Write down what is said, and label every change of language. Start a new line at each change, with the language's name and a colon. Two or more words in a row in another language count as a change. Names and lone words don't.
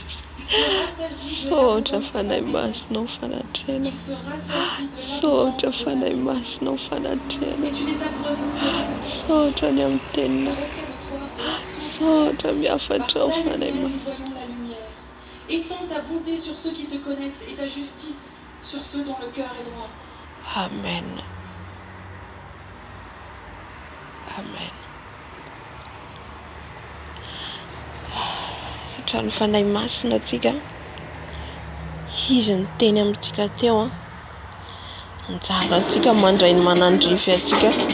French: Ils se rassasient de l'abondance de la et tu les abreuves au cœur. Étends ta bonté sur ceux qui te connaissent et ta justice sur ceux dont le cœur est droit. Amen.
Malagasy: Satria ny fanahy masina atsika izy ny teny amintsika teo anjara antsika mandray ny manandrify atsika.